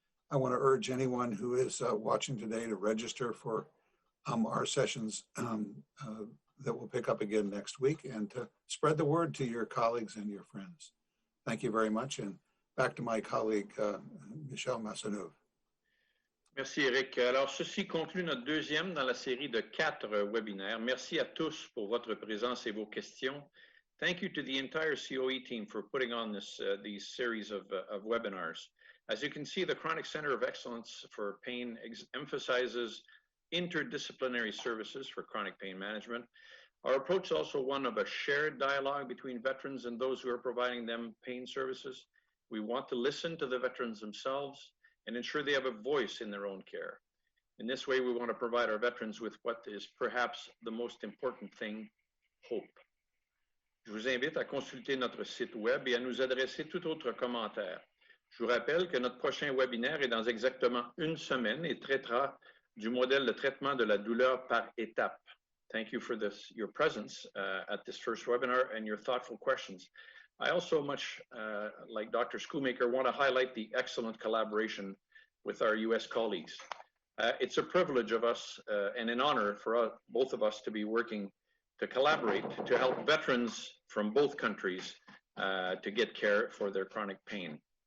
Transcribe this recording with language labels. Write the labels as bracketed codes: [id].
[en] I want to urge anyone who is watching today to register for our sessions that will pick up again next week, and to spread the word to your colleagues and your friends. Thank you very much, and back to my colleague, Michel Masseneuve. [fr] Merci Eric. Alors, ceci conclut notre deuxième dans la série de 4 webinaires. Merci à tous pour votre présence et vos questions. [en] Thank you to the entire COE team for putting on these series of webinars. As you can see, the Chronic Center of Excellence for Pain emphasizes interdisciplinary services for chronic pain management. Our approach is also one of a shared dialogue between veterans and those who are providing them pain services. We want to listen to the veterans themselves and ensure they have a voice in their own care. In this way, we want to provide our veterans with what is perhaps the most important thing, hope. [fr] Je vous invite à consulter notre site web et à nous adresser tout autre commentaire. Je vous rappelle que notre prochain webinaire est dans exactement 1 semaine et traitera du modèle de traitement de la douleur par étapes. [en] Thank you for your presence at this first webinar and your thoughtful questions. I also, much like Dr. Schoolmaker, want to highlight the excellent collaboration with our US colleagues. It's a privilege of us and an honor for both of us to be working to collaborate to help veterans from both countries to get care for their chronic pain.